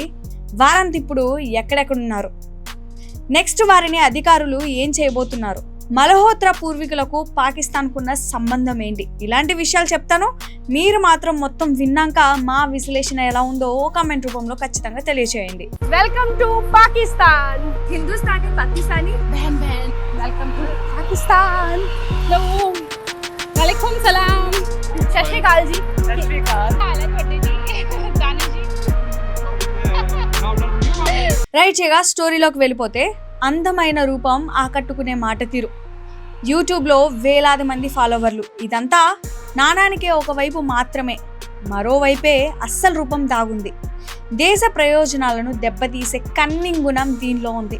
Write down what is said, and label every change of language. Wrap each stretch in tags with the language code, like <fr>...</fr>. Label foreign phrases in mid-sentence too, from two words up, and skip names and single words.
<te>వారంతా ఇప్పుడు ఎక్కడెక్కడున్నారు? నెక్స్ట్ వారిని అధికారులు ఏం చేయబోతున్నారు? మల్హోత్రా పూర్వీకులకు పాకిస్తాన్కున్న సంబంధం ఏంటి? ఇలాంటి విషయాలు చెప్తాను. మీరు మాత్రం మొత్తం విన్నాక మా విశ్లేషణ ఎలా ఉందో కామెంట్ రూపంలో ఖచ్చితంగా తెలియజేయండి.</te> <en>Welcome to Pakistan.</en> <hi>Hindustani, Pakistani, बहन बहन</hi> <en>welcome to पाकिस्तान.</en> <ar>hello, وعليكم السلام,</ar> <pa>ਸਤ ਸ੍ਰੀ ਅਕਾਲ ਜੀ. ਸਤ ਸ੍ਰੀ ਅਕਾਲ. ਹਾਲ ਹੈ ਤੁਹਾਡੇ ਜੀ ਦਾਨੀ जी.</pa> <te>రైట్, ఇక స్టోరీలోకి వెళ్ళిపోతే, అందమైన రూపం ఆకట్టుకునే మాట తీరు, యూట్యూబ్లో వేలాది మంది ఫాలోవర్లు, ఇదంతా నాణానికే ఒకవైపు మాత్రమే. మరోవైపే అస్సలు రూపం దాగుంది. దేశ ప్రయోజనాలను దెబ్బతీసే కన్నింగ్ గుణం దీనిలో ఉంది.</te>